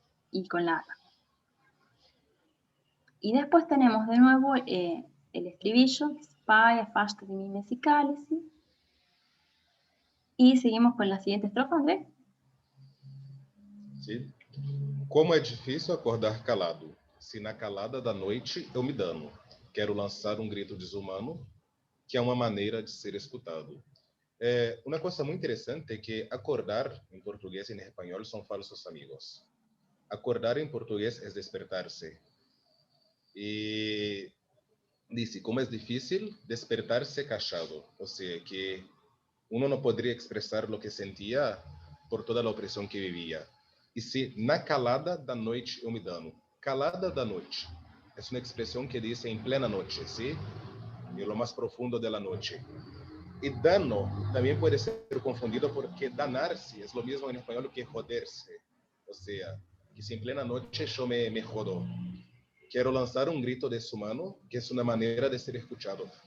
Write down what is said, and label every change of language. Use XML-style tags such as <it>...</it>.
<es>Y con la A. Y después tenemos de nuevo el estribillo, que es</es> <pt>pai, afasta de mim esse cálice.</pt> <es>Y seguimos con la siguiente estrofa, André.</es> <pt>Sim. Como é difícil acordar calado, se na calada da noite eu me dano. Quero lançar um grito desumano, que é uma maneira de ser escutado. Uma coisa muito interessante é que acordar em português e em espanhol são falsos amigos. Acordar em português é despertar-se. E disse, como é difícil despertar-se cachado. Ou seja, que uno não poderia expressar o que sentia por toda a opressão que vivia. E se na calada da noite eu me dano. Calada da noite. É uma expressão que diz em plena noite, ¿sí?</pt> <es>En lo más profundo de la noche. Y dano también puede ser confundido porque danarse es lo mismo en español que joderse. O sea, que si en plena noche yo me jodo. Quiero lanzar un grito deshumano, que es una manera de ser escuchado.</es>